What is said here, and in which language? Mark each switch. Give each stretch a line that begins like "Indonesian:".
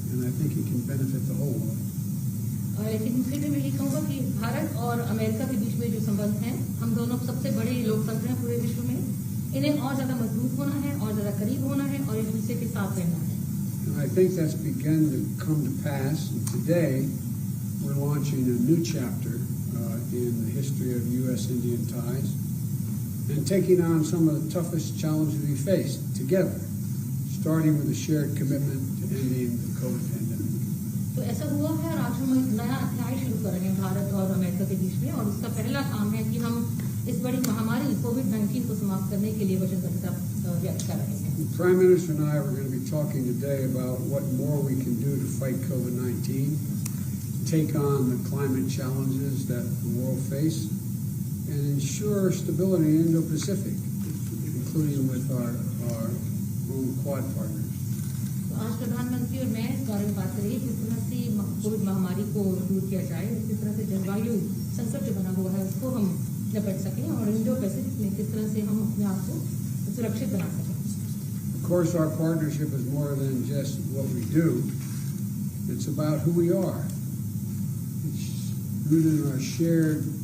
English: And I think it can benefit the whole world.
Hindi: लेकिन फिर भी मैं ये कहूँगा कि भारत और अमेरिका के बीच में जो संबंध हैं हम दोनों सबसे बड़े लोकतंत्र हैं पूरे विश्व में. इन्हें और ज़्यादा मजबूत होना है और ज़्यादा करीब होना है और एक दूसरे के साथ रहना है.
English: And I think that's begun to come to pass. And today, we're launching a new chapter in the history of U.S.-Indian ties and taking on some of the toughest challenges we face together, starting with a shared commitment to ending the COVID pandemic.
Hindi: तो ऐसा हुआ है और आज हम एक नया अध्याय शुरू कर रहे हैं भारत और अमेरिका के बीच में और उसका पहला काम है कि हम इस बड़ी महामारी कोविड-19 को समाप्त करने के लिए वचनबद्धता व्यक्त कर रहे हैं.
English: The Prime Minister and I are going to be talking today about what more we can do to fight COVID-19, take on the climate challenges that the world face, and ensure stability in Indo-Pacific, including with our own Quad partners.
Hindi: आज प्रधानमंत्री और मैं इस बारे में बात करेंगे किस तरह से कोविड महामारी को दूर किया जाए, किस तरह से जलवायु संकट जो बना हुआ है उसको हम निपट सकें और इंडो पैसिफिक में किस तरह से हम अपने आप को सुरक्षित बना सकें.
English: Of course, our partnership is more than just what we do. It's about who we are. It's rooted in our shared